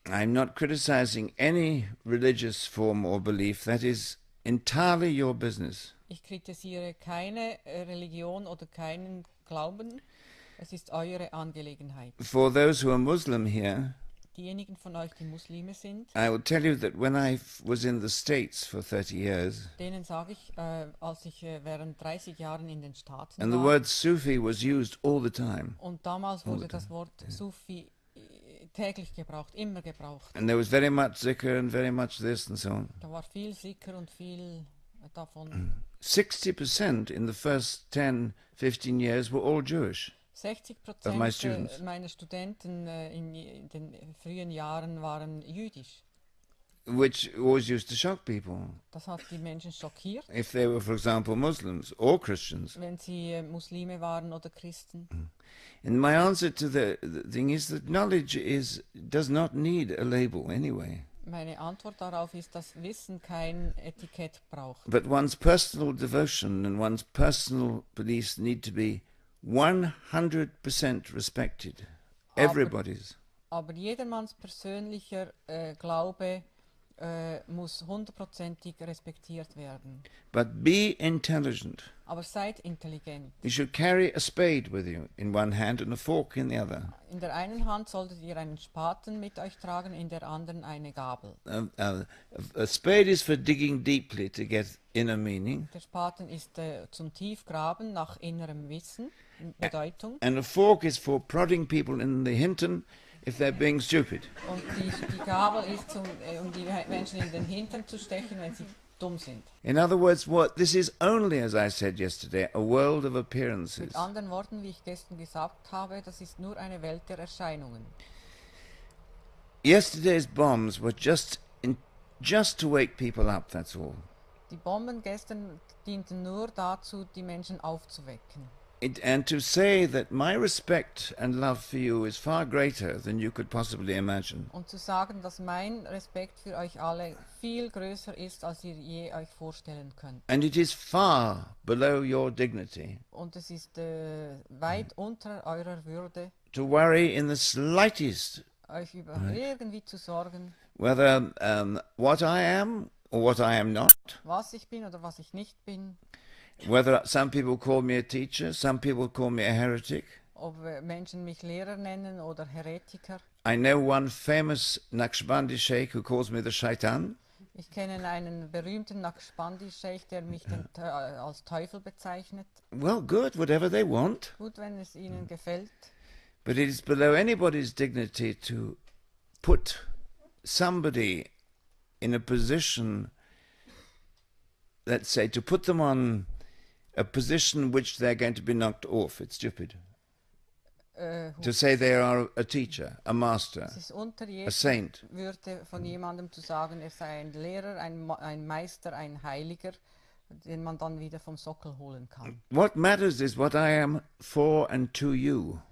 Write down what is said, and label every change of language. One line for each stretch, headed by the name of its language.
English: I'm not criticizing any religious form or belief. That is entirely your business.
German: Ich kritisiere keine Religion oder keinen Glauben. Es ist eure Angelegenheit.
English: For those who are Muslim here,
German: Diejenigen von euch, die Muslime sind,
English: I will tell you that when I was in the States for 30 years,
German: denen sage ich, als ich während 30 Jahren in den Staaten
English: and the
German: war,
English: word Sufi was used all the time,
German: und damals wurde das Wort Sufi täglich gebraucht, immer gebraucht.
English: and there was very much zikr and very much this and so on.
German: Da war viel Sikr und viel davon.
English: 60% in the first 10, 15 years were all Jewish.
German: 60%
English: my students.
German: meiner Studenten in den frühen Jahren waren jüdisch.
English: Which always used to shock people.
German: Das hat die Menschen schockiert,
English: If they were, for example, Muslims or Christians.
German: wenn sie Muslime waren oder Christen.
English: And my answer to the thing is that knowledge does not need a label anyway.
German: Meine Antwort darauf ist, dass Wissen kein Etikett braucht.
English: But one's personal devotion and one's personal beliefs need to be 100% respected. Everybody's.
German: Aber jedermanns persönlicher Glaube muss 100%ig respektiert werden.
English: But be intelligent.
German: Aber seid intelligent.
English: You should carry a spade with you in one hand and a fork in the other.
German: In der einen Hand solltet ihr einen Spaten mit euch tragen, in der anderen eine Gabel.
English: A spade is for digging deeply to get inner meaning.
German: Der Spaten ist zum Tiefgraben nach innerem Wissen, Bedeutung.
English: And a fork is for prodding people in the Hinton if they're being stupid.
German: Und die Gabel ist, um die Menschen in den Hintern zu stechen, wenn sie dumm sind.
English: In other words, this is only, as I said yesterday, a world of appearances.
German: Mit anderen Worten, wie ich gestern gesagt habe, das ist nur eine Welt der Erscheinungen.
English: Yesterday's bombs were just to wake people up, that's all.
German: Die Bomben gestern dienten nur dazu, die Menschen aufzuwecken.
English: And to say that my respect and love for you is far greater than you could possibly imagine.
German: Und zu sagen, dass mein Respekt für euch alle viel größer ist, als ihr je euch vorstellen könnt.
English: And it is far below your dignity
German: Und es ist weit unter eurer Würde,
English: to worry in the slightest
German: euch über irgendwie zu sorgen,
English: whether what I am or what I am not.
German: was ich bin oder was ich nicht bin.
English: Whether some people call me a teacher, some people call me a heretic.
German: Ob Menschen mich Lehrer nennen oder Heretiker.
English: I know one famous Naqshbandi sheikh who calls me the shaitan.
German: Ich kenne einen berühmten Naqshbandi-Scheich, der mich als Teufel bezeichnet.
English: Well, good, whatever they want.
German: Gut, wenn es Ihnen gefällt.
English: But it is below anybody's dignity to put somebody in a position, let's say, to put them on a position which they're going to be knocked off. It's stupid. To say they are a teacher, a master,
German: Es ist unter
English: a
German: jeder
English: saint.
German: Würde von jemandem zu sagen, er sei ein Lehrer, ein Meister, ein Heiliger, den man dann wieder vom Sockel holen kann.
English: What matters is what I am for and to you.